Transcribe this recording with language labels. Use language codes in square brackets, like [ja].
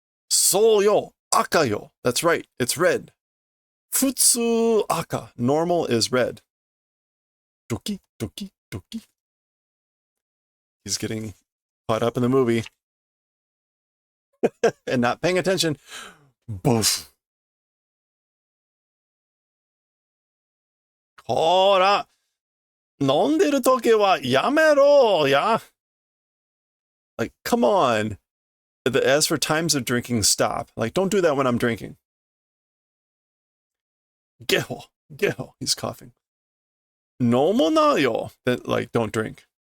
[ja] So yo, aka yo. [en] That's right, it's red. [ja] Futsu aka. [en] Normal is red. Doki, doki, doki. He's getting caught up in the movie and not paying attention. Boof. [ja] ほら、飲んでる時はやめろや. [en] Like, come on. As for times of drinking, stop. Like, don't do that when I'm drinking. [ja] Geho, geho. [en] He's coughing. [ja] No mo na yo. [en] That, like, don't drink.